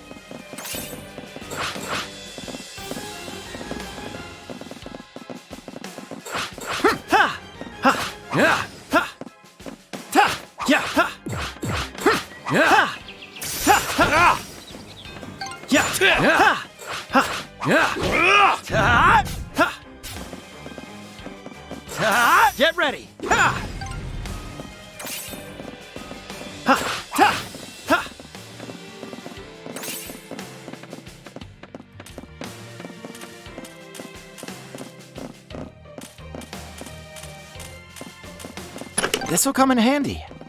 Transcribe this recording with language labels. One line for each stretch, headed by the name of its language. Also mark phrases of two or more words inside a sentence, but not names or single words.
English: Ha. Ha. Yeah. Ha. Ta. Yeah. Ha. Yeah. Ha. Ha. Yeah. Ha. Ha. Yeah. Ta. Ha. Ta. Get ready. Ha. Ha. Ta. Ha. This'll come in handy.